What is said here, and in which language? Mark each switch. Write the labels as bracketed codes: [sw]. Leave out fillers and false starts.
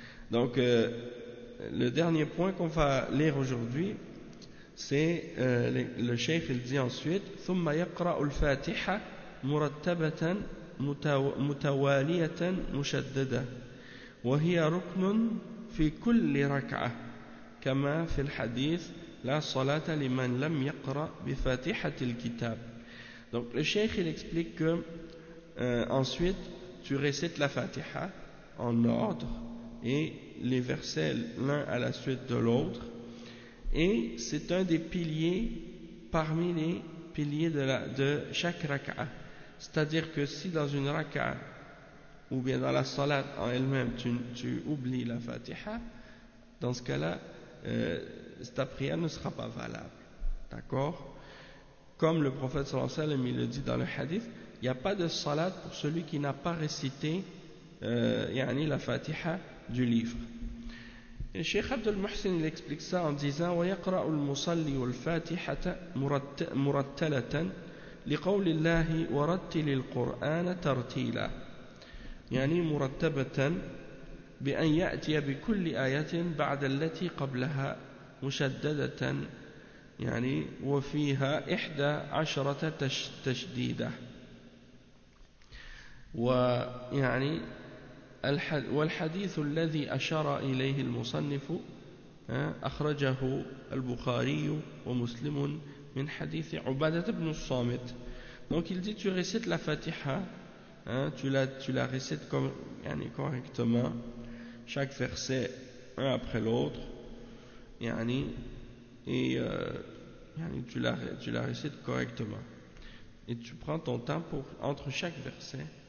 [fr] Donc le dernier point qu'on va lire aujourd'hui, c'est le cheikh il dit ensuite: [ar] ثم يقرأ الفاتحة مرتبة متوالية مشددة وهي ركن في كل ركعة كما في الحديث لا صلاة لمن لم يقرأ بفاتحة الكتاب. [fr] Donc le cheikh il explique que ensuite tu récites la Fatiha en ordre et les versets l'un à la suite de l'autre. Et c'est un des piliers parmi les piliers de chaque raka'a. C'est-à-dire que si dans une raka'a, ou bien dans la salat en elle-même, tu oublies la fatiha, dans ce cas-là, ta prière ne sera pas valable. D'accord? Comme le prophète sallallahu alayhi wa sallam, il le dit dans le hadith, il n'y a pas de salat pour celui qui n'a pas récité la fatiha du livre. [ar] الشيخ عبد المحسن [fr] يكسبلك ساون ديزان [ar] ويقرأ المصلي الفاتحة مرتلة لقول الله ورتل القرآن ترتيلا, يعني مرتبة بأن يأتي بكل آية بعد التي قبلها مشددة, يعني وفيها 11 تشديدة, ويعني والحديث الذي أشار إليه المصنف أخرجه البخاري ومسلم من حديث عبادة بن الصامت. [fr] Donc il dit tu récites la Fatiha, hein, tu la récites comme, yani, correctement chaque verset un après l'autre, yani, tu la récites correctement et tu prends ton temps pour entre chaque verset.